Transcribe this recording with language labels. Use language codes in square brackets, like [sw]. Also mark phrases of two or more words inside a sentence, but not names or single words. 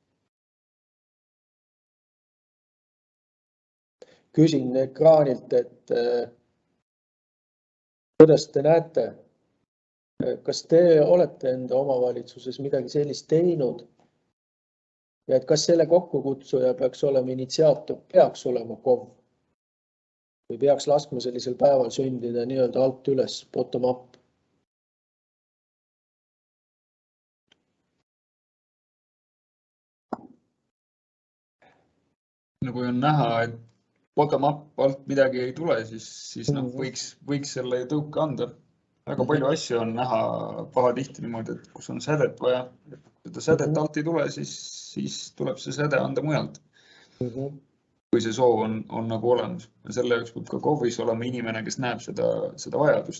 [et] Küsin ekraanilt, et kuidas te näete, kas te olete enda omavalitsuses midagi sellist teinud ja et kas selle kokkukutsuja peaks olema initsiaator, peaks olema KOV või peaks laskma sellisel päeval sündida nii-öelda alt üles, [en] bottom up? [et] No kui on näha, et [en] bottom up [et] alt midagi ei tule, siis võiks selle tõuke anda. Väga palju asju on näha pahatihti niimoodi, et kus on sädet vaja. Seda sädet alt ei tule, siis tuleb see säde anda mujalt. Kui see soov on nagu olemas. Ja selle jaoks peab ka KOV-is olema inimene, kes näeb seda vajadust.